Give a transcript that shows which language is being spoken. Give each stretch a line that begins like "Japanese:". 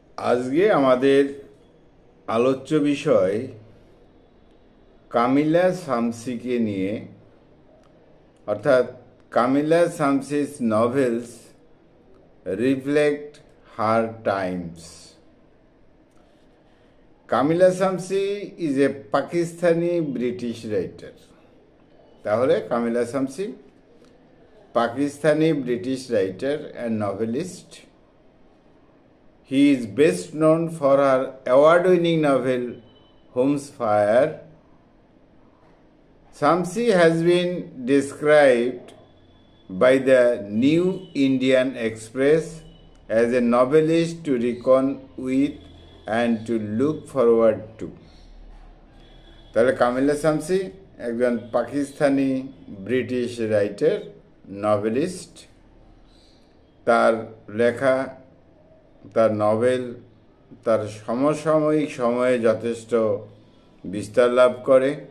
Bangla: আজকে আমাদের আলোচ্য বিষয় কামিলা শামসিকে নিয়ে, অর্থাৎ
English: Kamila Shamsie's novels reflect her times. Kamila Shamsie is a Pakistani British writer. তাহলে Kamila Shamsie Pakistani British writer and novelist. He is best known for her award-winning novel Home's Fire. Shamsi has been described by the New Indian Express as a novelist to reckon with and to look forward to.
Bangla: তাহলে কামিলা শামসি একজন Pakistani British writer, novelist. তার লেখা, তার novel তার সমসাময়িক সময়ে যথেষ্ট বিস্তার লাভ করে।